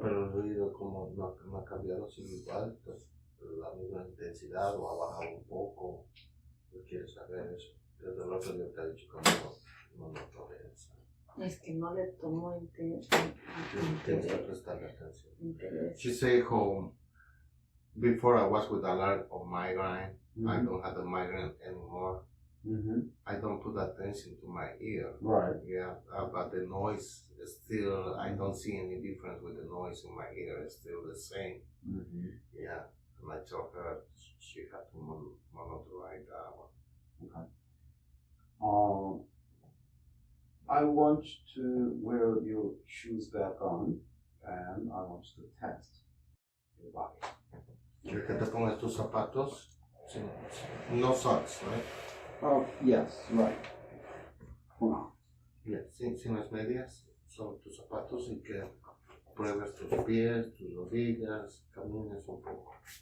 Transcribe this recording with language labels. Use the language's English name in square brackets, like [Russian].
[Spanish] Pero el oído como no ha cambiado, sigue igual, pues, la misma intensidad o ha bajado un poco. Yo quiero saber eso. Desde el otro día te ha dicho que no noto eso. Es que no le tomo Tienes que prestarle atención. [English] She say home. Before I was with alert of migraine, I don't have the migraine anymore. I don't put attention to my ear. Right. Yeah, but the noise is still, I don't see any difference with the noise in my ear. It's still the same. Yeah, and I told her she had to monitor that one. Okay. I want to wear your shoes back on, and I want to test your body. [Spanish] ¿Quieres que te pongas tus zapatos? [English] Sí. No socks, right? Oh, yes, right. For now. [Spanish] Yeah, sin las medias, son tus zapatos y que pruebes tus pies, tus rodillas, camines un poco.